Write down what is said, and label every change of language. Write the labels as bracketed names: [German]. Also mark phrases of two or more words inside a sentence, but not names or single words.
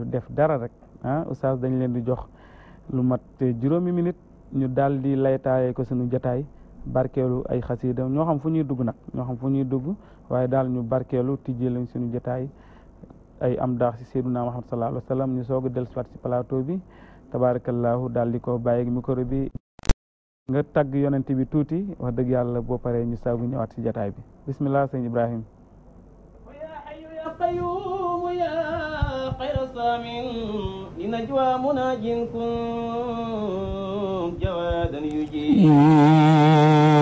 [Wolof] def dara rek oustaz dañ leen di jox lu mat juróomi minute ñu daal di laytaaye ko suñu jotaay barkeelu ay xasida ñoo xam fu ñuy dugg nag ñoo xam fu ñuy dugg waaye daal ñu barkeelu tijjee lañ suñu jotaay ay am daax si Seydina Muhammad [Arabic] صلى الله عليه وسلم [Wolof] ñu soog a dellusiwaat si plateau bi tabarakallahu daal di ko bàyyi micro bi nga tagg yonent bi tuuti wax dëgg yàlla boo paree ñu saagu ñëwaat si jataay bi bismillah sëñ Ibrahim [Arabic] يا حي يا قيوم يا خير سامع لنجوى مناج كن جوادا يجي